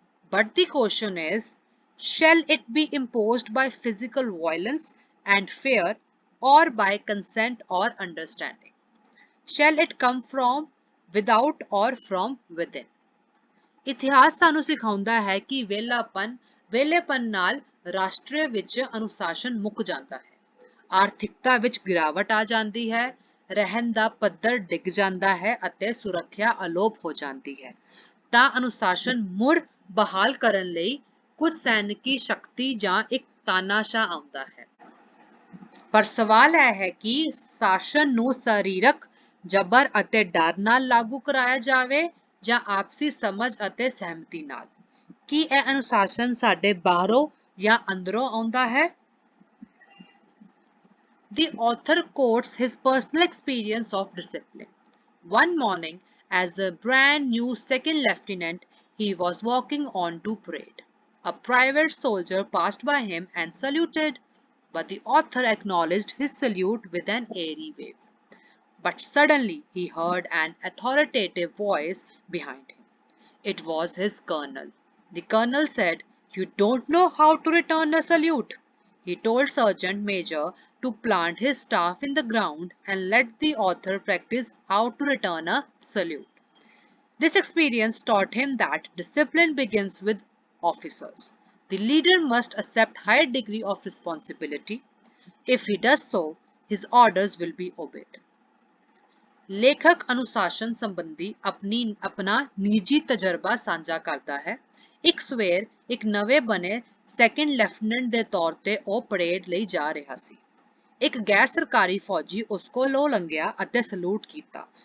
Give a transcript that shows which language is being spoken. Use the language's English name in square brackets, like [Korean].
[English] But the question is, shall it be imposed by physical violence and fear or by consent or understanding? Shall it come from without or from within? [Punjabi] ਇਤਿਹਾਸ ਸਾਨੂੰ ਸਿਖਾਉਂਦਾ ਹੈ ਕਿ ਵੇਲੇਪਨ ਨਾਲ ਰਾਸ਼ਟਰ ਵਿੱਚ ਅਨੁਸ਼ਾਸਨ ਮੁੱਕ ਜਾਂਦਾ ਹੈ, ਆਰਥਿਕਤਾ ਵਿੱਚ ਗਿਰਾਵਟ ਆ ਜਾਂਦੀ ਹੈ, ਰਹਿਣ ਦਾ ਪੱਧਰ ਡਿੱਗ ਜਾਂਦਾ ਹੈ ਅਤੇ ਸੁਰੱਖਿਆ ਅਲੋਪ ਹੋ ਜਾਂਦੀ ਹੈ। ਤਾਂ ਅਨੁਸ਼ਾਸਨ ਮੁੜ ਬਹਾਲ ਕਰਨ ਲਈ ਕੁਝ ਸੈਨਿਕੀ ਸ਼ਕਤੀ ਜਾਂ ਇੱਕ ਤਾਨਾਸ਼ਾਹ ਆਉਂਦਾ ਹੈ। ਪਰ ਸਵਾਲ ਇਹ ਹੈ ਕਿ ਸ਼ਾਸਨ ਨੂੰ ਸਰੀਰਕ ਜ਼ਬਰ ਅਤੇ ਡਰ ਨਾਲ ਲਾਗੂ ਕਰਾਇਆ ਜਾਵੇ ਜਾਂ ਆਪਸੀ ਸਮਝ ਅਤੇ ਸਹਿਮਤੀ ਨਾਲ। ਕੀ ਇਹ ਅਨੁਸ਼ਾਸਨ ਸਾਡੇ ਬਾਹਰੋਂ ਜਾਂ ਅੰਦਰੋਂ ਆਉਂਦਾ ਹੈ? [English] The author quotes his personal experience of discipline. One morning, as a brand new second lieutenant, he was walking on to parade. A private soldier passed by him and saluted, but the author acknowledged his salute with an airy wave. But suddenly he heard an authoritative voice behind him. It was his colonel. The colonel said, "You don't know how to return a salute." He told Sergeant Major to plant his staff in the ground and let the author practice how to return a salute. This experience taught him that discipline begins with officers. The leader must accept high degree of responsibility. If he does so, his orders will be obeyed. [Punjabi] ਲੇਖਕ ਅਨੁਸ਼ਾਸਨ ਸੰਬੰਧੀ ਆਪਣਾ ਨਿੱਜੀ ਤਜਰਬਾ ਸਾਂਝਾ ਕਰਦਾ ਹੈ। ਇੱਕ ਸਵੇਰ ਇੱਕ ਨਵੇਂ ਬਣੇ ਸੈਕੰਡ ਲੈਫਟੀਨੈਂਟ ਦੇ ਤੌਰ ਤੇ ਉਹ ਪਰੇਡ ਲਈ ਜਾ ਰਿਹਾ ਸੀ। ਇੱਕ ਗੈਰ ਸਰਕਾਰੀ ਫੌਜੀ ਉਸ ਕੋਲੋਂ ਲੰਘਿਆ ਅਤੇ ਸਲੂਟ ਕੀਤਾ।